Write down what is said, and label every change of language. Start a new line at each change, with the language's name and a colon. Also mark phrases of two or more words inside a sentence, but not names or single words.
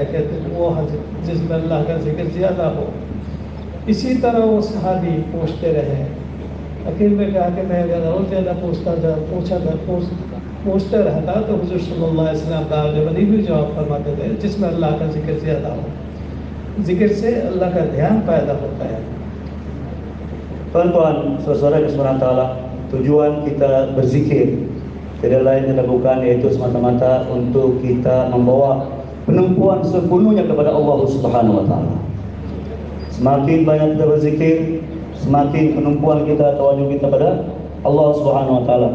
Hindi: कहते वो हज जिसमें अल्लाह का जिक्र ज़्यादा हो। इसी तरह वो सहाबी पूछते रहे। आखिर में कहा कि मैं अगर और ज़्यादा पूछते रहता तो हुज़ूर
Arabic: صلى الله عليه وسلم
Hindi: गालिबन भी जवाब फरमाते थे जिसमें अल्लाह का जिक्र ज़्यादा हो। जिक्र से अल्लाह का ध्यान पैदा होता है।
Malay: Tuan-tuan, saudara
Arabic: سبحانه وتعالى,
Malay: tujuan kita berzikir tidak lain adalah bukan yaitu semata-mata untuk kita membawa penumpuan sepenuhnya kepada Allah
Arabic: سبحانه وتعالى.
Malay: Semakin banyak kita berzikir, semakin penumpuan kita tawajuh kita pada Allah
Arabic: سبحانه وتعالى.